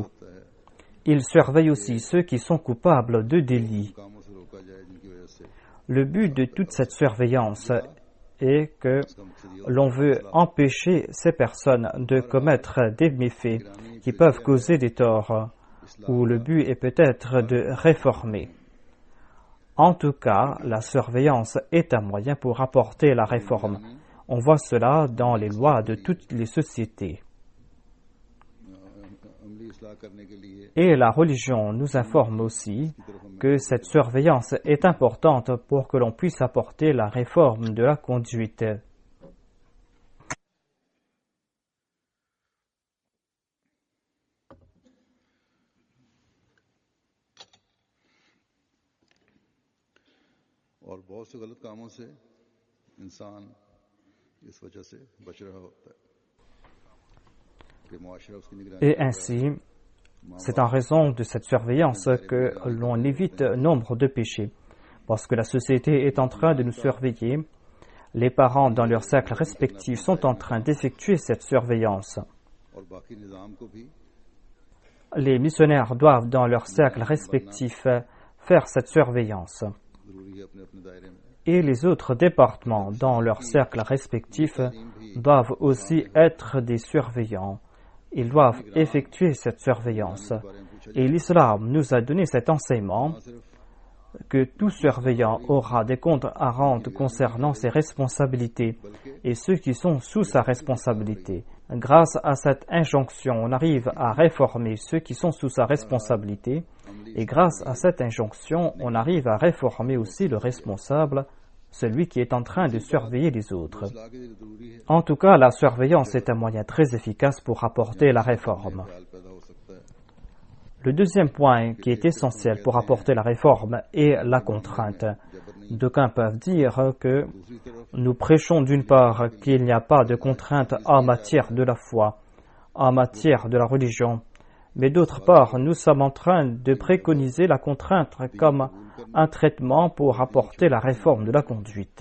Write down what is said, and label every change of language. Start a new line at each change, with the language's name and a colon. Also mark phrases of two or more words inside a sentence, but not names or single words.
French: Ils surveillent aussi ceux qui sont coupables de délits.
Urdu: کاموں سے روکا جائے جن کی وجہ سے
French: Le but de toute cette surveillance est que
Urdu: اس کا مقصد یہ
French: l'on veut empêcher ces personnes de commettre des méfaits qui peuvent causer des torts, où le but est peut-être de réformer. En tout cas, la surveillance est un moyen pour apporter la réforme. On voit cela dans les lois de toutes les sociétés.
Urdu: عملی اصلاح کرنے کے لیے
French: Et la religion nous informe aussi que cette surveillance est importante pour que l'on puisse apporter la réforme de la conduite.
Urdu: اور بہت سے غلط کاموں سے انسان اس وجہ سے بچ رہا ہوتا ہے کہ معاشرہ اس کی نگرانی
French: Et ainsi, c'est en raison de cette surveillance que l'on évite nombre de péchés. Parce que la société est en train de nous surveiller, les parents dans leurs cercles respectifs sont en train d'effectuer cette surveillance.
Urdu: اور باقی نظام کو بھی
French: Les missionnaires doivent dans leurs cercles respectifs faire cette surveillance.
Urdu: ضروری ہے اپنے اپنے دائرے میں
French: Et les autres départements dans leurs cercles respectifs doivent aussi être des surveillants. Ils doivent effectuer cette surveillance. Et l'islam nous a donné cet enseignement que tout surveillant aura des comptes à rendre concernant ses responsabilités et ceux qui sont sous sa responsabilité. Grâce à cette injonction, on arrive à réformer ceux qui sont sous sa responsabilité et grâce à cette injonction, on arrive à réformer aussi le responsable, celui qui est en train de surveiller les autres.
Urdu: اصلاح کے لیے ضروری ہے
French: En tout cas, la surveillance est un moyen très efficace pour apporter la réforme.
Urdu: خیال پیدا ہو سکتا ہے
French: Le deuxième point qui est essentiel pour apporter la réforme est la contrainte. D'aucuns peuvent dire que nous prêchons d'une part qu'il n'y a pas de contrainte en matière de la foi, en matière de la religion, mais d'autre part, nous sommes en train de préconiser la contrainte comme un traitement pour apporter la réforme de la conduite.